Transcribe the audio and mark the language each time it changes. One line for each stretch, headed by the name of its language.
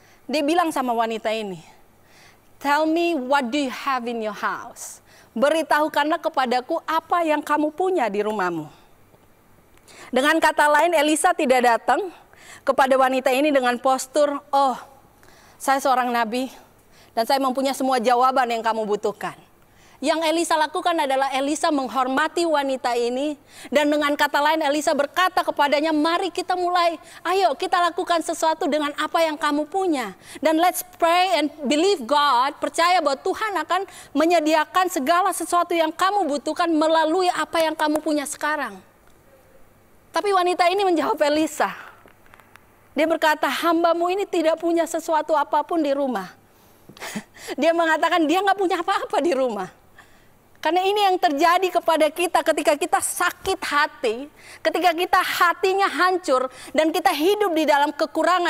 Indonesian: Dia bilang sama wanita ini,
English: tell me what do you have in your house?
Indonesian: Beritahukanlah kepadaku apa yang kamu punya di rumahmu. Dengan kata lain, Elisa tidak datang kepada wanita ini dengan postur, oh, saya seorang nabi dan saya mempunyai semua jawaban yang kamu butuhkan. Yang Elisa lakukan adalah Elisa menghormati wanita ini. Dan dengan kata lain Elisa berkata kepadanya, mari kita mulai. Ayo kita lakukan sesuatu dengan apa yang kamu punya.
English: Dan let's pray and believe God.
Indonesian: Percaya bahwa Tuhan akan menyediakan segala sesuatu yang kamu butuhkan melalui apa yang kamu punya sekarang. Tapi wanita ini menjawab Elisa. Dia berkata, hambamu ini tidak punya sesuatu apapun di rumah. Dia mengatakan dia nggak punya apa-apa di rumah. Karena ini yang terjadi kepada kita ketika kita sakit hati, ketika kita hatinya hancur, dan kita hidup di dalam kekurangan.